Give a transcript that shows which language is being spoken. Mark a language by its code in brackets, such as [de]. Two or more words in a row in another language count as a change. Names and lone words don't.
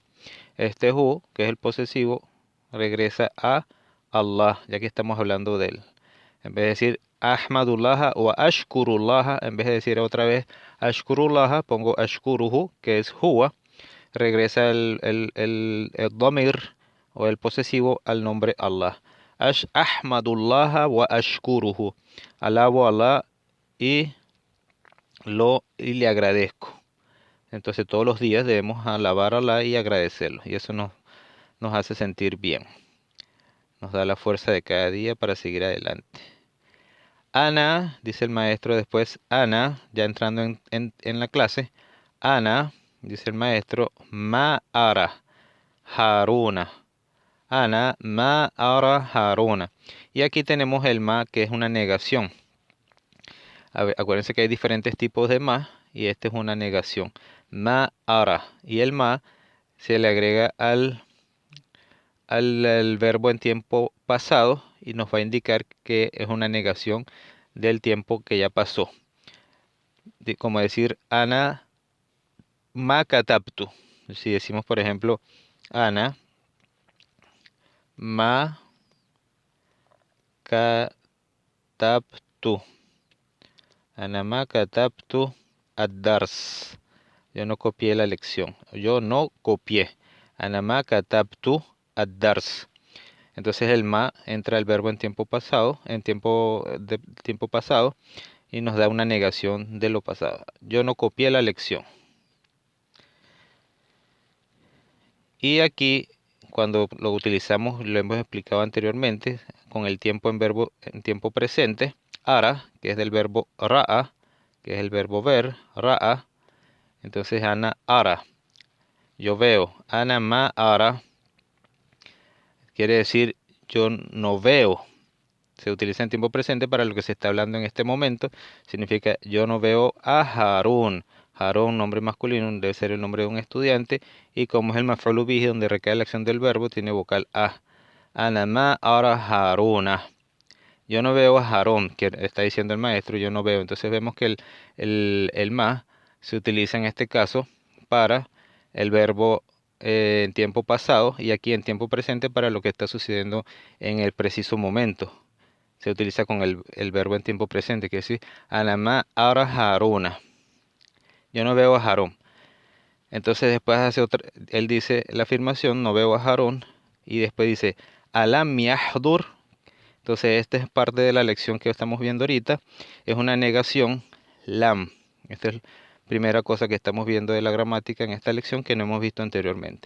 [es] Este hu, que es el posesivo, regresa a Allah, ya que estamos hablando de él. En vez de decir Ahmadullah o Ashkurullah, en vez de decir otra vez Ashkurullah, pongo Ashkuruhu, que es huwa. Regresa el domir o el posesivo al nombre Allah. [ar] أحمد الله وأشكره. [es] Alabo a Allah y le agradezco. Entonces todos los días debemos alabar a Allah y agradecerlo. Y eso nos hace sentir bien. Nos da la fuerza de cada día para seguir adelante. Ana, dice el maestro después, Ana, ya entrando en la clase, Ana, dice el maestro, [ar] ما أرى هارونَ. أنا ما أرى هارونَ. [es] Y aquí tenemos el ma, que es una negación. Acuérdense que hay diferentes tipos de ma y esta es una negación. [ar] ما أرى. [es] Y el ma se le agrega al verbo en tiempo pasado y nos va a indicar que es una negación del tiempo que ya pasó. Como decir [ar] أنا ما كتبت. [es] Si decimos, por ejemplo, [ar] أنا ما كتبت. أنا ما كتبت الدرس. [es] Yo no copié la lección. Yo no copié. [ar] أنا ما كتبت الدرس. [es] Entonces el ma entra el verbo en tiempo pasado, tiempo pasado, y nos da una negación de lo pasado. Yo no copié la lección. Y aquí, cuando lo utilizamos, lo hemos explicado anteriormente, con el tiempo en tiempo presente, ara, que es del verbo ra'a, que es el verbo ver, ra'a. Entonces [ar] أنا أرى. [es] Yo veo. [ar] أنا ما أرى. [es] Quiere decir yo no veo. Se utiliza en tiempo presente para lo que se está hablando en este momento. Significa yo no veo a Harun. Harun, nombre masculino, debe ser el nombre de un estudiante. Y como es el [ar] مفعول به, [es] donde recae la acción del verbo, tiene vocal a. [ar] أنا ما أرى هارونَ. [es] Yo no veo a Harun, que está diciendo el maestro, yo no veo. Entonces vemos que el ma se utiliza en este caso para el verbo en tiempo pasado y aquí en tiempo presente para lo que está sucediendo en el preciso momento. Se utiliza con el verbo en tiempo presente, que es decir, [ar] أنا ما أرى هارونَ. [es] Yo no veo a Harón. Entonces después hace otra, él dice la afirmación, no veo a Harón, y después dice, [ar] ألم يحضر. [es] Entonces esta es parte de la lección que estamos viendo ahorita, es una negación, lam. Esta es la primera cosa que estamos viendo de la gramática en esta lección que no hemos visto anteriormente.